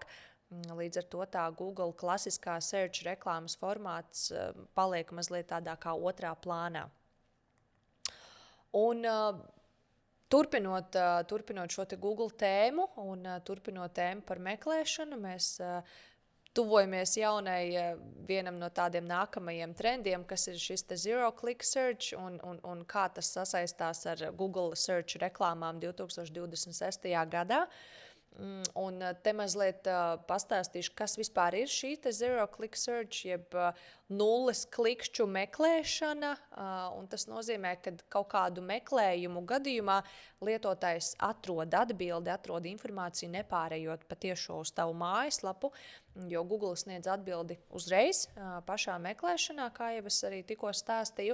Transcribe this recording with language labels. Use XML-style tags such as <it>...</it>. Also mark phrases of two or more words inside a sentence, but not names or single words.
<lv>Līdz ar to tā Google klasiskā search reklāmas formāts paliek mazliet tādā kā otrā plānā. Un turpinot šo Google tēmu un turpinot tēmu par meklēšanu, mēs tuvojamies vienam no tādiem nākamajiem trendiem, kas ir šis</lv> <en>zero click search</en> <lv>un kā tas sasaistās ar Google search reklāmām 2026. gadā. Un te mazliet pastāstīšu, kas vispār ir šī</lv> <en>zero click search,</en> <lv>jeb nulles klikšķu meklēšana. Un tas nozīmē, ka kaut kādu meklējumu gadījumā lietotājs atrod atbildi, atrod informāciju, nepārējot patiešo uz tavu mājaslapu, jo Google sniedz atbildi uzreiz pašā meklēšanā, kā jau es arī tikko stāstīju.</lv>